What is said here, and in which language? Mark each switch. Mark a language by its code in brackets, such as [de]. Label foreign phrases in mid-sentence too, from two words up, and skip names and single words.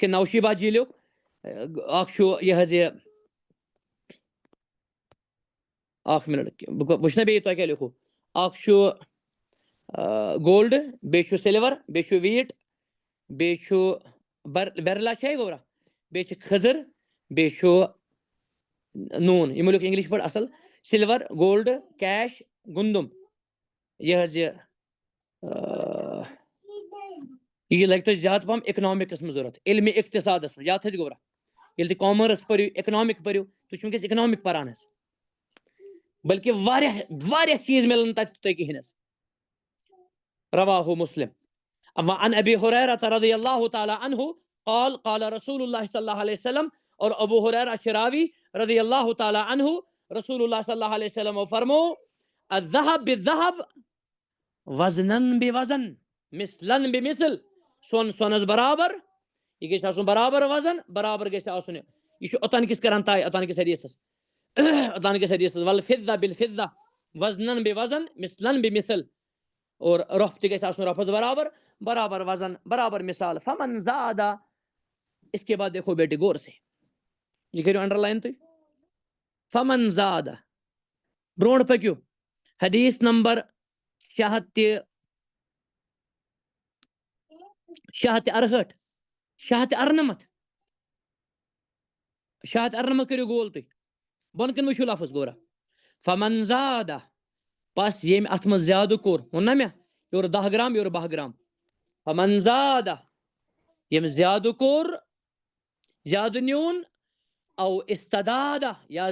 [ks] کٔنۍ نوشیبا جیٖلیُک اکھ چھُ یہِ حظ یہِ اخ منٹ وچھنا بیٚیہِ تۄہہِ کیٛاہ لیکھو اکھ چھُ گولڈ بیٚیہِ چھُ سِلور بیٚیہِ چھُ ویٖٹ بیٚیہِ چھُ بیرلا چھا گوٚبرا بیٚیہِ چھِ کھٔزٕر بیٚیہِ چھُ نوٗن یِمو لیوٚکھ اِنگلِش پٲٹھۍ اصل سِلور گولڈ کیش گُندُم یہِ حظ یہِ لگہِ تۄہہِ زیادٕ پہم اِکنامِکس منٛز ضوٚرتھ علمِ اقتصادس منٛز یاد تھٲیزِ گوٚبرا ییٚلہِ تُہۍ کامٲرٕس پٔرِو اِکنامِک پٔرِو تُہۍ چھِو وٕنکیٚس اِکنامِک پران حظ بلکہِ واریاہ واریاہ چیٖز مِلن تتہِ تۄہہِ کِہیٖنۍ حظ [ar] رواہ مسلم عن ابی ہریرہ رضی اللہ تعالی عنہ قال قال رسول اللہ صلی اللہ علیہ وسلم اور ابو ہریرہ راوی رضی اللہ تعالی عنہ رسول اللہ صلی اللہ علیہ وسلم فرمو الذهب بالذهب وزنن بوزن مثلن بمثل سون [ks] سونس برابر یہ گژھِ آسُن برابر وزن برابر گژھِ آسُن یہ چھُ اوٚتن کِس کران طے اوٚتن کِس حدیثس [ar] والفضة بالفضة وزنن بوزن مثلن بمثل [ks] اور رۄپھ تہِ گژھِ آسُن رۄپھس برابر برابر وزن برابر مثال [ar] فمن زادہ [ur] اس کے بعد دیکھو بیٹے غور سے [ks] یہ کٔرِو انڈر لائن تُہۍ [ar] فمن زادہ [ks] برونٛٹھ پٔکِو حدیث نمبر 668 698 کٔرِو گول تُہۍ بۄن کِنۍ وٕچھِو لفظ گورا [ar] فمن زادہ [ks] بس ییٚمۍ اتھ منٛز زیادٕ کوٚر ووٚن نا مےٚ یورٕ 10 گرام یورٕ 12 گرام [ar] فمن زادہ [ks] ییٚمۍ زیادٕ کوٚر زیادٕ نیوٗن او استدادہ یا